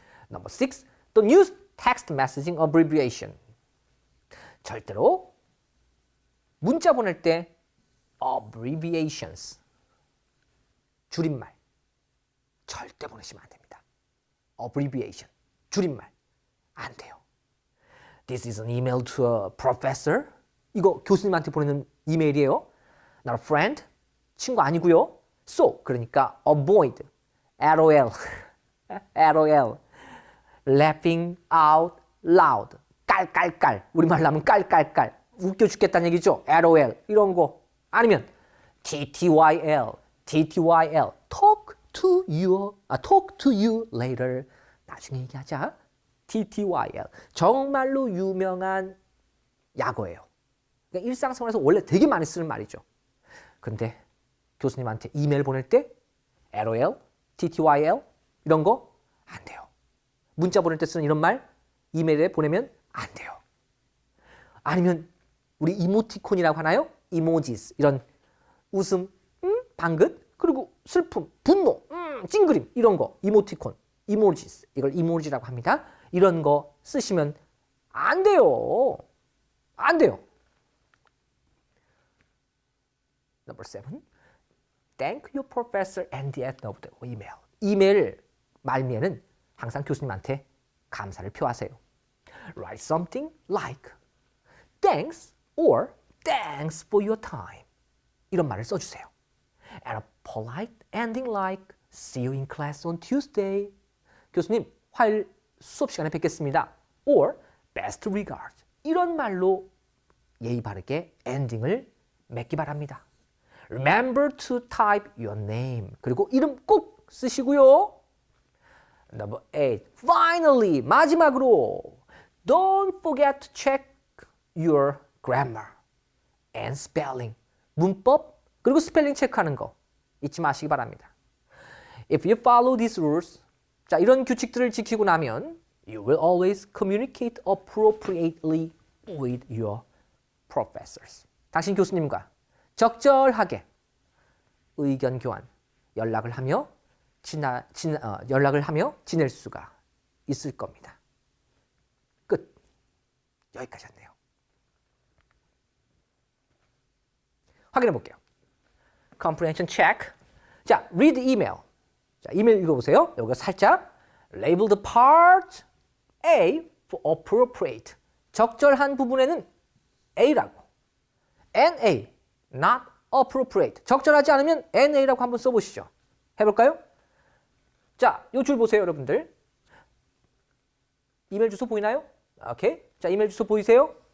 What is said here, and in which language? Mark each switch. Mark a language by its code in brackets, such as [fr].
[en] Number 6. Don't use text messaging abbreviation. [ko] 절대로 문자 보낼 때 abbreviations, 줄임말 절대 보내시면 안 됩니다. abbreviation, 줄임말 안 돼요. [en] This is an email to a professor. [ko] 이거 교수님한테 보내는 이메일이에요. [en] Not a friend, [ko] 친구 아니고요. So, 그러니까 avoid, LOL, LOL, [en] laughing out loud, [ko] 깔깔깔, 우리말로 하면 깔깔깔, 웃겨 죽겠다는 얘기죠. LOL, 이런 거. [en] 아니면 TTYL, TTYL, talk to you later. [ko] 나중에 얘기하자. TTYL, 정말로 유명한 약어예요. 그러니까 일상생활에서 원래 되게 많이 쓰는 말이죠. 근데 교수님한테 이메일 보낼 때 LOL, TTYL 이런 거 안 돼요. 문자 보낼 때 쓰는 이런 말 이메일에 보내면 안 돼요. 아니면 우리 이모티콘이라고 하나요? 이모지스, 이런 웃음, 방긋, 그리고 슬픔, 분노, 찡그림 이런 거 이모티콘, 이모지스, 이걸 이모지라고 합니다. 이런 거 쓰시면 안 돼요. 안 돼요. [en] Number 7. Thank your professor at the end of the email. [ko] 이메일 말미에는 항상 교수님한테 감사를 표하세요. [en] Write something like thanks or thanks for your time. [ko] 이런 말을 써주세요. [en] And a polite ending like see you in class on Tuesday. [ko] 교수님, 화요일 수업 시간에 뵙겠습니다. [en] Or best regards. [ko] 이런 말로 예의 바르게 엔딩을 맺기 바랍니다. [en] Remember to type your name. [ko] 그리고 이름 꼭 쓰시고요. [en] Number 8. Finally, [ko] 마지막으로 [en] don't forget to check your grammar and spelling. [ko] 문법 그리고 스펠링 체크하는 거 잊지 마시기 바랍니다. [en] If you follow these rules, [ko] 자, 이런 규칙들을 지키고 나면 [en] you will always communicate appropriately with your professors. [ko] 당신 교수님과 적절하게 의견 교환, 연락을 하며 지낼 수가 있을 겁니다. 끝. 여기까지였네요. 확인해 볼게요. [en] Comprehension check. [ko] 자, [en] read email. [ko] 자, 이메일 읽어보세요. 여기가 살짝 [en] label the part A for appropriate. [ko] 적절한 부분에는 A라고. [en] NA, not appropriate. [ko] 적절하지 않으면 NA라고 한번 써보시죠. 해볼까요? 자, 이 줄 보세요, 여러분들. 이메일 주소 보이나요? 오케이. 자, 이메일 주소 보이세요?